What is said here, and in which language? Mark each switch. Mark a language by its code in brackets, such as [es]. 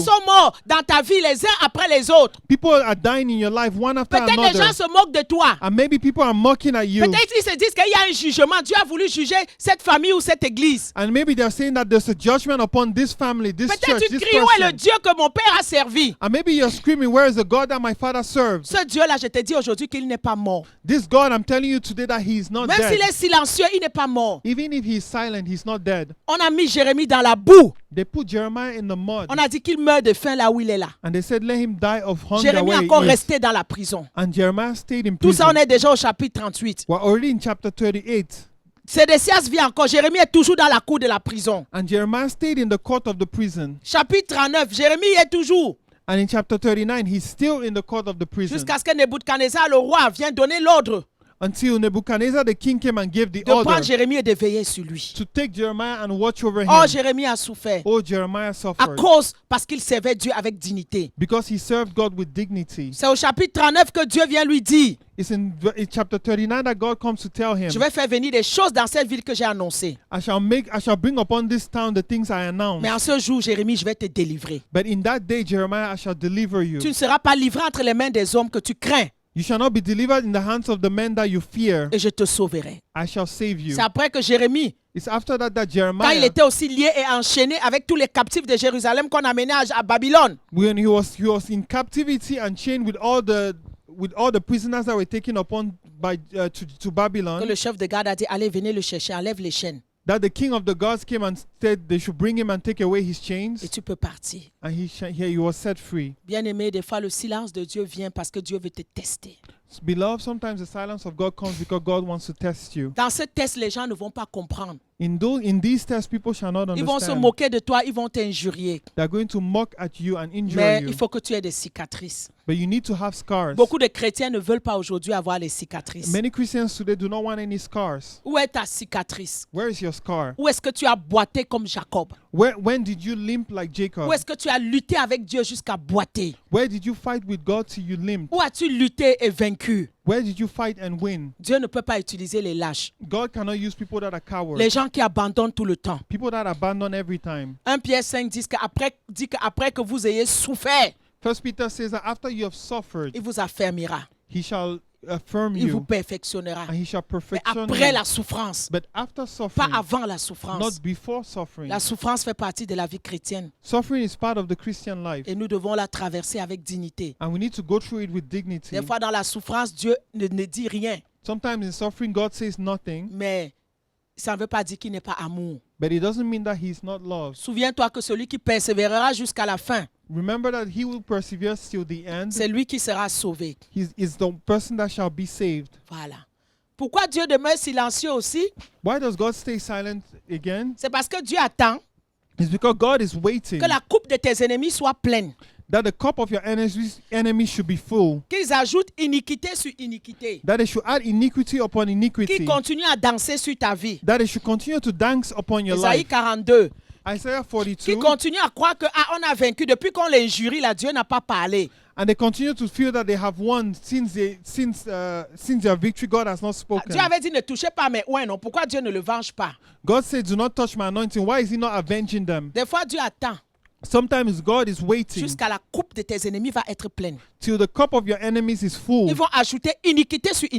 [fr] sont morts dans ta vie les uns après les autres. [en] People are dying in your life one after [fr] Peut-être les gens [en] another. [fr] se moquent de toi. [en] And maybe people are mocking at you. [fr] Peut-être ils se disent qu'il y a un jugement. Dieu a voulu juger cette famille ou cette église. [en] And maybe they're saying that there's a judgment upon this family, this [fr] Peut-être [en] church, [fr] tu [en] this cries, [fr] où est le [en] person. [fr] Dieu que mon père a servi? [en] And maybe you're screaming, where is the God that my father served? [fr] Ce Dieu-là, je te dis aujourd'hui qu'il n'est pas mort. [en] This God, I'm telling you today that he is not [fr] Même s'il [en] dead. [fr] est silencieux, il n'est pas mort. [en] Even if he is silent, he's not dead. [fr] On a mis Jérémie dans la boue. [en] They put Jeremiah in the mud. [fr] On a dit qu'il meurt de faim là où il est là. [en] And they said, let him die of hunger [fr] Jérémie est [en] where [fr] encore [en] he is. [fr] resté dans la prison. [en] And Jeremiah stayed in [fr] Tout ça, [en] prison. [fr] on est déjà au chapitre 38. [en] We're already in chapter 38. [fr] Sédécias vient encore. Jérémie est toujours dans la cour de la prison. [en] And Jeremiah stayed in the court of the prison. [fr] Chapitre 39, Jérémie est toujours. [en] And in chapter 39, he's still in the court of the prison. [fr] Jusqu'à ce que Nebuchadnezzar, le roi, vienne donner l'ordre [en] Until Nebuchadnezzar, the king, came and gave the [fr] de [en] order [fr] prendre Jérémie et de veiller sur lui. [en] to take Jeremiah and watch over him. [fr] Oh, Jérémie a souffert. [en] Oh, Jeremiah [fr] À [en] suffered [fr] cause, parce qu'il servait Dieu avec dignité. [en] because he served God with dignity. [fr] C'est au chapitre 39 que Dieu vient lui dire, [en] It's in chapter 39 that God comes to tell him, [fr] je vais faire venir des choses dans cette ville que j'ai annoncées. [en] I shall bring upon this town the things I announced. [fr] Mais en ce jour, Jérémie, je vais te délivrer. [en] But in that day, Jeremiah, I shall deliver you. [fr] Tu ne seras pas livré entre les mains des hommes que tu crains [en] You shall not be delivered in the hands of the men that you fear. [fr] et je te sauverai. [en] I shall save you. [fr] C'est après que Jérémie, [en] It's after that [fr] quand il [en] Jeremiah, [fr] était aussi lié et enchaîné avec tous les captifs de Jérusalem qu'on a menés à Babylone, [en] when he was in captivity and chained with all the prisoners that were taken upon by to [fr] que [en] Babylon, [fr] le chef de garde a dit, allez, venez le chercher, enlève les chaînes [en] that the king of the gods came and said they should bring him and take away his chains, [fr] et tu peux partir. [en] and he was set free. [fr] Bien-aimé, des fois, le silence de Dieu vient parce que Dieu veut te tester. [en] Beloved, sometimes the silence of God comes because God wants to test you. [fr] Dans ce test, les gens ne vont pas comprendre. [en] In these tests, people shall not [fr] Ils vont se [en] understand. [fr] moquer de toi, ils vont t'injurier. [en] They're going to mock at you and injure [fr] Mais [en] you. [fr] il faut que tu aies des cicatrices. [en] But you need to have scars. [fr] Beaucoup de chrétiens ne veulent pas aujourd'hui avoir les cicatrices. [en] Many Christians today do not want any scars. [fr] Où est ta cicatrice? [en] Where is your scar? [fr] Où est-ce que tu as boité comme Jacob? [en] When did you limp like Jacob? [fr] Où est-ce que tu as lutté avec Dieu jusqu'à boiter? [en] Where did you fight with God till you limped? [fr] Où as-tu lutté et vaincu? [en] Where did you fight and win? [fr] Dieu ne peut pas utiliser les lâches. [en] God cannot use people that are cowards. [fr] Les gens qui abandonnent tout le temps. [en] People that abandon every time. [fr] 1 Pierre 5 dit qu'après que vous ayez souffert, [en] 1 Peter says that after you have suffered, [fr] il vous affermira. [en] he shall affirm [fr] Il vous [en] you [fr] perfectionnera. [en] and he shall [fr] Mais [en] perfection [fr] après [en] you. [fr] la souffrance, [en] But after [fr] pas [en] suffering, [fr] avant la souffrance. [en] not before suffering. [fr] La souffrance fait partie de la vie chrétienne [en] Suffering is part of the Christian life, [fr] et nous devons la traverser avec dignité. [en] and we need to go through it with dignity. [fr] Des fois, dans la souffrance, Dieu ne dit rien, [en] Sometimes in suffering, God says nothing, [fr] mais ça ne veut pas dire qu'il n'est pas amour. [en] but it doesn't mean that he's not loved. [fr] Souviens-toi que celui qui persévérera jusqu'à la fin, [en] Remember that he will persevere till the end. [fr] c'est lui qui sera sauvé. [en] He is the person that shall be saved. [fr] Voilà. Pourquoi Dieu demeure silencieux aussi? [en] Why does God stay silent again? [fr] C'est parce que Dieu attend [en] It's because God is waiting [fr] que la coupe de tes ennemis soit pleine. [en] that the cup of your enemies should be full, [fr] qu'ils ajoutent iniquité sur iniquité, [en] that they should add iniquity upon [fr] qu'ils [en] iniquity, [fr] continuent à danser sur ta vie. [en] that they should continue to dance upon your [fr] Isaïe [en] life. [fr] 42, [en] Isaiah [fr] qui [en] 42, [fr] continuent à croire que on a vaincu depuis qu'on l'injurie, là, Dieu n'a pas parlé. [en] and they continue to feel that they have won since their victory. God has not spoken. [fr] Dieu avait dit ne touchez pas mes oins, non. Pourquoi Dieu ne le venge pas? [en] God said, "Do not touch my anointing." Why is He not avenging them? [fr] Des fois, Dieu attend [en] Sometimes God is waiting [fr] jusqu'à la coupe de tes ennemis va être pleine. [en] till the cup of your enemies is full. [fr] Ils vont ajouter iniquité sur